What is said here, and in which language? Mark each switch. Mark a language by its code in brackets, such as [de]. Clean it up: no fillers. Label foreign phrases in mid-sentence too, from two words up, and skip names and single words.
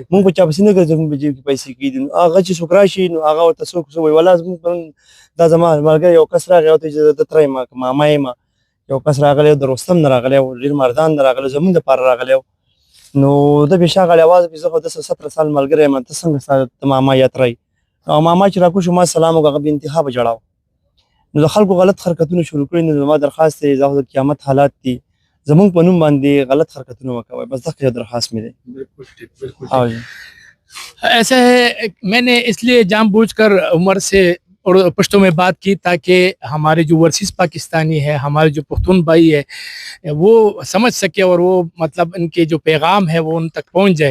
[ps] مونږ په چا پسې نه ګرځو مونږ په جیب کې پیسې کېږي نو هغه چې څوک راشي نو هغه ورته څوک څه وایي والله زموږ پرون دا زما ملګری یو کس راغی او ته چې زه تره یم ماما یم یو کس راغلی د رستم نه راغلی و ډېر مردان نه راغلی زموږ دپاره راغلی و نو ده بې شاغلی اواز وکړي زه خو 17 سال ملګری یم ته څنګه ستا ماما یا تره او ماما چې راکوز شو ما سلام وکړه هغه بې انتها به ژړاو نو د خلکو غلط حرکتونه شروع کړي نو زما درخواست دی دا خو د قیامت حالات دي زمونږ په نوم باندې غلط حرکتونه مه کوئ بس دغه یو درخواست مې دی [ur] بالکل ٹھیک بالکل او ٹھیک. ایسا ہے میں نے اس لیے جان بوجھ کر عمر سے اور پشتوں میں بات کی تاکہ ہمارے جو [en] overseas Pakistani [ur] ہے ہمارے جو پختون بھائی ہے وہ سمجھ سکے اور وہ مطلب ان کے جو پیغام ہے وہ ان تک پہنچ جائے.